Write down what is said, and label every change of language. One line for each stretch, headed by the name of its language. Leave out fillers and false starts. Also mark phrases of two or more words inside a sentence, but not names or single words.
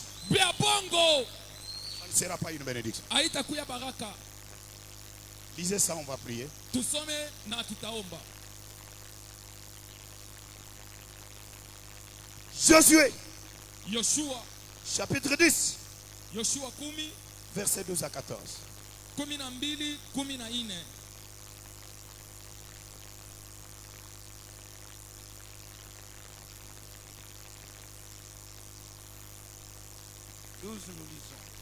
Lingala: Bia bongo.
French: Ça ne sera pas une bénédiction.
Swahili: Haitakuya baraka.
French: Lisez ça, on va prier.
Swahili: Tusome na tutaomba.
French: Josué,
Swahili: Yoshua.
French: chapitre 10,
Swahili: Yoshua 10.
French: versets 12 à 14. 12, 14. Nous lisons.